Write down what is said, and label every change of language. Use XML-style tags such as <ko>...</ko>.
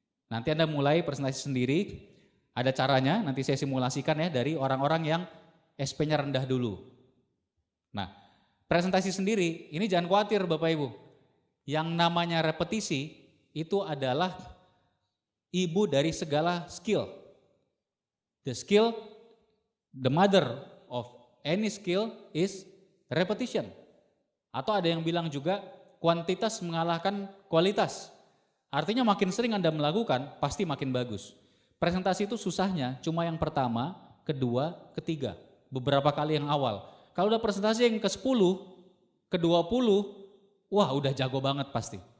<id>Nanti Anda mulai presentasi sendiri, ada caranya, nanti saya simulasikan ya dari orang-orang yang SP-nya rendah dulu. Nah, presentasi sendiri, ini jangan khawatir Bapak Ibu. Yang namanya repetisi itu adalah ibu dari segala skill.</id> <en>The skill, the mother of any skill is repetition.</en> <id>Atau ada yang bilang juga kuantitas mengalahkan kualitas. Artinya makin sering Anda melakukan, pasti makin bagus. Presentasi itu susahnya cuma yang pertama, kedua, ketiga. Beberapa kali yang awal. Kalau udah presentasi yang ke-10, ke-20, wah udah jago banget pasti.</id>